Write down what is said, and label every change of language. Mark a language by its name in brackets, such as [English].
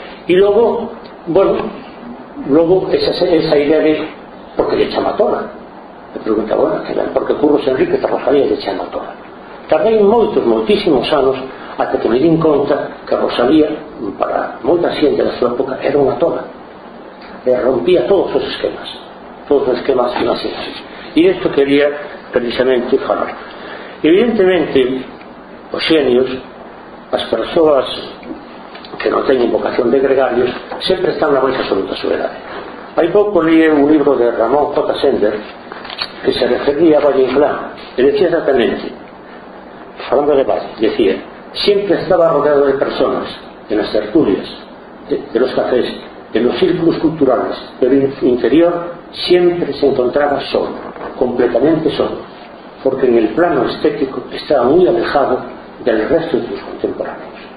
[Galician] E logo, bueno, logo esa idea de por que lle chama tola, me pregunta, bueno, porque Curros Enríquez a Rosalía lle chama tola. Tardei moitos, moitísimos anos hasta que me di conta que Rosalía, para moita xente da súa época, era unha tola. Rompía todos os esquemas financieros. E isto quería precisamente falar. Evidentemente, os xenios, as persoas que no teñen vocación de gregarios, sempre están na máis absoluta soledade. Hai pouco li un libro de Ramón J. [Spanish] Sender que se refería a Valle Inclán [Galician] e decía exactamente, falando de Valle, decía: [Spanish] siempre estaba rodeado de personas en las tertulias, de los cafés, en los círculos culturales, pero en su interior siempre se encontraba solo, completamente solo, porque en el plano estético estaba muy alejado del resto de sus contemporáneos.